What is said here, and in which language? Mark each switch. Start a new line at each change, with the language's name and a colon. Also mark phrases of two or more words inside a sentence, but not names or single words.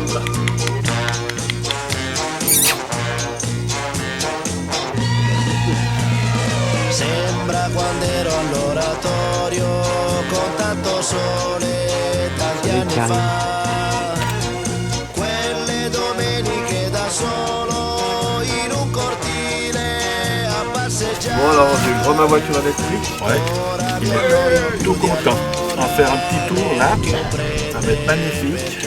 Italian: Sembra quando ero all'oratorio con tanto sole tanti anni fa. Quelle domeniche da solo in un cortile a passeggiare.
French: Bon, alors, j'ai vu ma voiture électrique. Ouais, il est tout content. On va faire un petit tour là, ça va être magnifique.